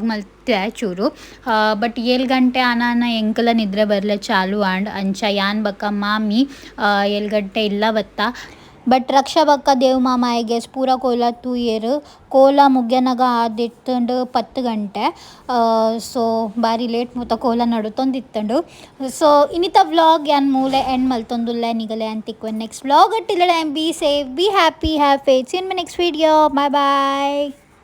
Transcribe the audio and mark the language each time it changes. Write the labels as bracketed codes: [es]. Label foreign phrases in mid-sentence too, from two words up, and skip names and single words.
[tcy] ಮಲ್ತೆ ಚೂರು ಬಟ್ 7 ಗಂಟೆ ಆನಾನ ಎಂಕಲ ನಿದ್ರೆ ಬರಲೆ ಚಾಲು ಆಂಡ್ ಅಂಚ ಯಾನ್ ಬಕ್ಕ ಮಾಮಿ 7 ಗಂಟೆ ಇಲ್ಲ ಬತ್ತ ಬಟ್ ರಕ್ಷಾ ಬಕ್ಕ ದೇವ್ ಮಾಮಾಯಿಗೆ ಪೂರ ಕೋಲ ತೂಯೇರು ಕೋಲ ಮುಗ್ಯನಗ ಆದಿತ್ತಂಡು 10 ಗಂಟೆ ಸೊ ಬಾರಿ ಲೇಟ್ ಮುತ್ತ ಕೋಲ ನಡುತ್ತೊಂದಿತ್ತಂಡು ಸೊ ಇನ್ನಿತ ವ್ಲಾಗ್ ಯಾನ್ ಮೂಲೆ ಎಂಡ್ ಮಲ್ತೊಂದುಲ್ಲೆ ನಿಗಲೆ ಅಂತಿಕ್ವೆ [en] next vlog till be safe be happy have faith seen my next video bye bye.